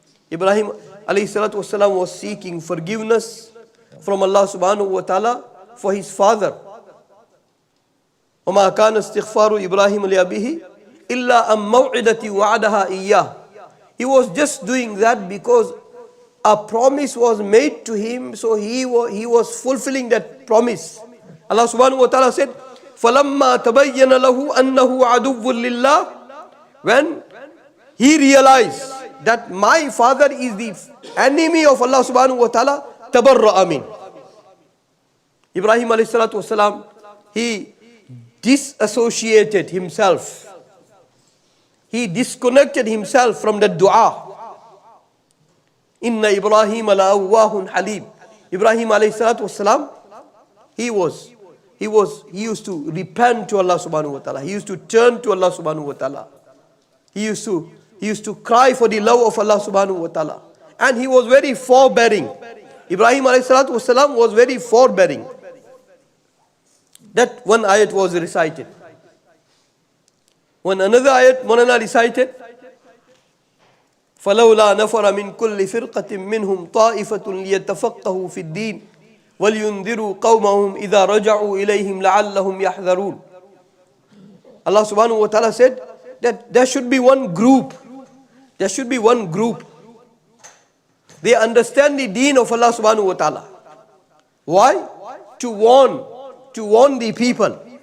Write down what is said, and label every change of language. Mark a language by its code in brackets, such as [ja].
[en] Ibrahim ﷺ was seeking forgiveness from Allah subhanahu wa ta'ala for his father. [ar] وَمَا كَانَ اسْتِغْفَارُ إِبْرَاهِيمَ لِأَبِيهِ إِلَّا أَمْ مَوْعِدَةِ وَعَدَهَا إِيَّاهِ. [en] He was just doing that because a promise was made to him, so he was fulfilling that promise. Allah subhanahu wa ta'ala said, [ar] فَلَمَّا تَبَيَّنَ لَهُ أَنَّهُ عَدُوٌّ لِلَّهِ. [en] When he realized that my father is the enemy of Allah subhanahu wa ta'ala, [ar] تَبَرَّأَ مِنْ. [en] Ibrahim alayhi salatu wasalam, he disassociated himself. He disconnected himself from the dua. [ar] Inna Ibrahim la'awwahun halim. [en] Ibrahim alayhi salatu wasalam, he used to repent to Allah subhanahu wa ta'ala. He used to turn to Allah subhanahu wa ta'ala. He used to cry for the love of Allah subhanahu wa ta'ala. And he was very forbearing. Ibrahim alayhi salatu wasalam was very forbearing. That one ayat was recited. When another ayat Maulana recited, [ar] فَلَوْلَا نَفَرَ مِنْ كُلِّ فِرْقَةٍ مِّنْهُمْ طَائِفَةٌ لِيَتَفَقَّهُوا فِي الدِّينِ وَلْيُنذِرُوا قَوْمَهُمْ إِذَا رَجَعُوا إِلَيْهِمْ لَعَلَّهُمْ يَحْذَرُونَ. [en] Allah subhanahu wa ta'ala said that there should be one group. There should be one group. They understand the deen of Allah subhanahu wa ta'ala. Why? To warn the people.